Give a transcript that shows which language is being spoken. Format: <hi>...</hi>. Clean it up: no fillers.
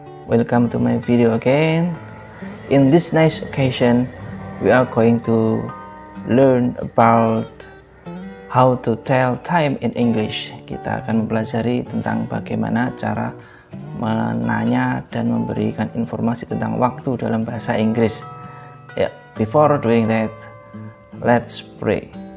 <en>Welcome to my video again. In this nice occasion, we are going to learn about how to tell time in English.</en> <id>Kita akan mempelajari tentang bagaimana cara menanya dan memberikan informasi tentang waktu dalam bahasa Inggris.</id> <en>Before doing that, let's pray.</en>